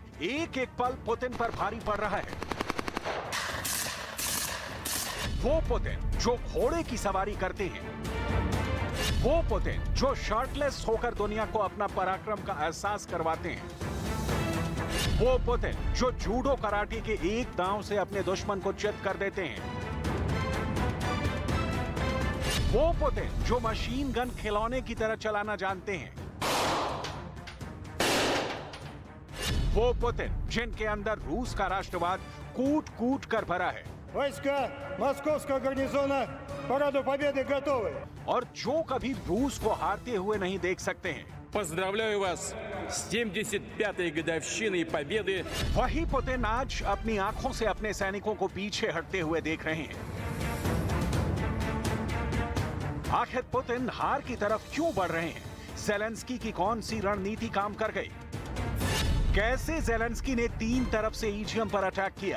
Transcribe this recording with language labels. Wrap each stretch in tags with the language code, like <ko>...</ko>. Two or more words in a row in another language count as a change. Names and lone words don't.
<hi>एक एक पल पुतिन पर भारी पड़ रहा है। वो पुतिन जो घोड़े की सवारी करते हैं, वो पुतिन जो शर्टलेस होकर दुनिया को अपना पराक्रम का एहसास करवाते हैं, वो पुतिन जो जूडो कराटे के एक दांव से अपने दुश्मन को चित कर देते हैं, वो पुतिन जो मशीन गन खिलौने की तरह चलाना जानते हैं, वो पुतिन जिनके अंदर रूस का राष्ट्रवाद कूट कूट कर भरा है।</hi> <ru>वойска Московского гарнизона параду Победы готовы।</ru> <hi>और जो कभी रूस को हारते हुए नहीं देख सकते हैं।</hi> <ru>Поздравляю вас с 75-й годовщиной Победы।</ru> <hi>वही पुतिन आज अपनी आंखों से अपने सैनिकों को पीछे हटते हुए देख रहे हैं। आखिर पुतिन हार की तरफ क्यों बढ़ रहे हैं? ज़ेलेंस्की की कौन सी रणनीति काम कर गई? कैसे ज़ेलेंस्की ने 3 तरफ से ईज़ियम पर अटैक किया?</hi>